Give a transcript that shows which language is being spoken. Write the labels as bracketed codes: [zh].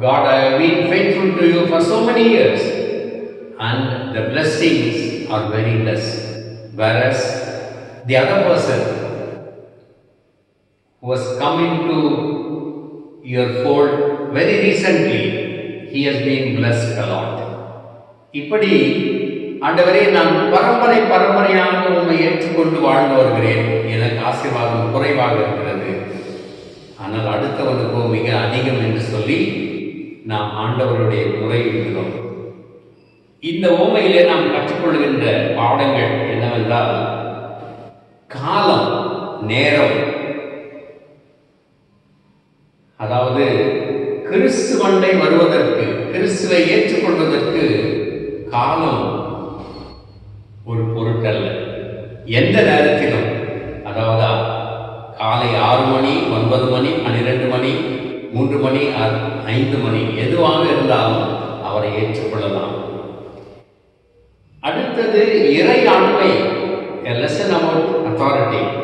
[en] God, I have been faithful to you for so many years and the blessings are very less. Whereas the other person who has come into your fold very recently, he has been blessed a lot. [ta] இப்படி ஆண்டவரே, நான் பரம்பரையாக உண்மை ஏற்றுக்கொண்டு வாழ்ந்து வருகிறேன், எனக்கு ஆசீர்வாதம் குறைவாக இருக்கிறது, ஆனால் அடுத்தவனுக்கோ மிக அதிகம் என்று சொல்லி நாம் ஆண்டவருடைய முறையிடுகிறோம். இந்த உவமையிலே நாம் கற்றுக்கொள்கின்ற பாடங்கள் என்னவென்றால், காலம், நேரம், அதாவது கிறிஸ்துவண்டை வருவதற்கு, கிறிஸ்துவை ஏற்றுக்கொள்வதற்கு காலம் ஒரு பொருட்டல்ல. எந்த நேரத்திலும், அதாவது காலை 6 மணி, 9 மணி, 12 மணி, 3 மணி, 5 மணி, எதுவாக இருந்தாலும் அவரை ஏற்றுக்கொள்ளலாம். அடுத்தது இறை ஆண்மை, [en] a lesson about authority.